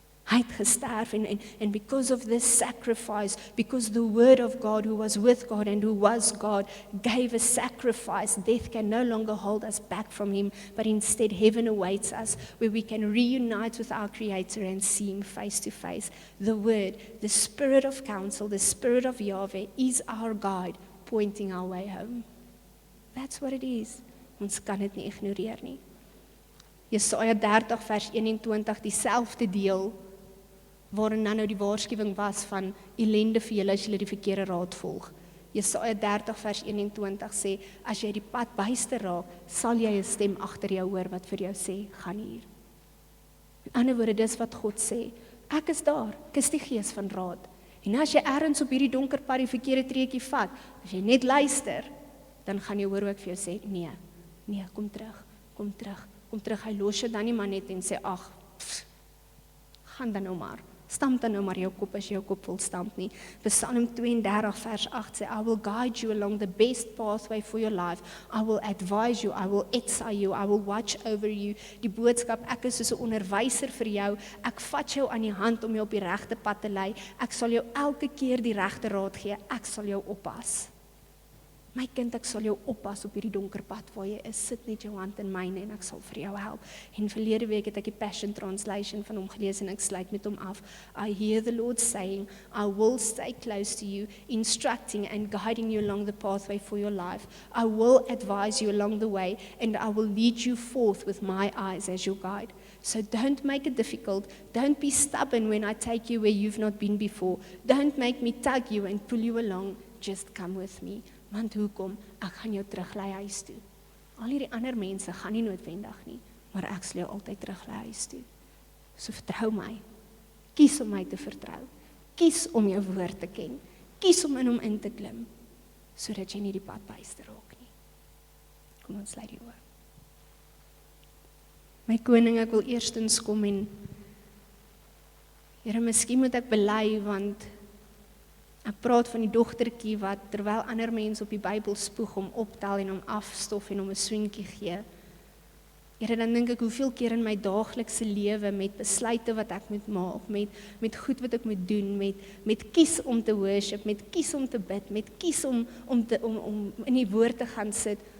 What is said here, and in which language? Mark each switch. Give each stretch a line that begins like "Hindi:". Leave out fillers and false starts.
Afrikaans: Hy het gesterf,
English: and because of this sacrifice, because the Word of God, who was with God and who was God, gave a sacrifice, death can no longer hold us back from him, but instead heaven awaits us, where we can reunite with our Creator and see him face to face. The Word, the Spirit of counsel, the Spirit of Yahweh is our guide, pointing our way home. That's what it is.
Afrikaans: Ons kan dit nie ignoreer nie. Jesaja 30 vers 21, dieselfde deel, waarin nou die waarskuwing was van ellende vir julle as julle die verkeerde raad volg. Jesaja 30 vers 21 sê, as jy die pad byster raak, sal jy 'n stem agter jou hoor wat vir jou sê, gaan hier. In ander woorde, dis wat God sê, ek is daar, ek is die gees van raad. En as jy ergens op hierdie donker pad die verkeerde treukie vat, as jy net luister, dan gaan jy hoor ook vir jou sê, nee, kom terug, hy los jou dan nie maar net en sê, ag, gaan dan nou maar, stamp dan nou maar jou kop as jou kop wil stamp nie. Psalm 32 vers 8 sê,
English: I will guide you along the best pathway for your life, I will advise you, I will exile you, I will watch over you.
Afrikaans: Die boodskap, ek is soos 'n onderwyser vir jou, ek vat jou aan die hand om jou op die regte pad te lei, ek sal jou elke keer die regte raad gee, ek sal jou oppas. My kind, ek sal jou oppas op hierdie donker pad waar jy is, sit net jou hand in myne en ek sal vir jou help. En verlede week het ek die Passion Translation van hom gelees en ek sluit met hom af.
English: I hear the Lord saying, I will stay close to you, instructing and guiding you along the pathway for your life. I will advise you along the way and I will lead you forth with my eyes as your guide. So don't make it difficult. Don't be stubborn when I take you where you've not been before. Don't make me tug you and pull you along. Just come with me.
Afrikaans: Want hoekom? Ek gaan jou teruglei huis toe. Al hierdie ander mense gaan nie noodwendig nie, maar ek sal jou altyd teruglei huis toe. So vertrou my. Kies om my te vertrou. Kies om jou woord te ken. Kies om in hom in te klim, sodat jy nie die pad byster raak nie. Kom ons sluit die oë. My koning, ek wil eerstens kom en Here, miskien moet ek bely, want ek praat van die dogtertjie wat terwyl ander mense op die Bybel spoeg om optel en om afstof en om 'n swinkie gee. Here, dan dink ek hoeveel keer in my daaglikse lewe met besluite wat ek moet maak, met goed wat ek moet doen, met kies om te worship, met kies om te bid, met kies om in die woord te gaan sit.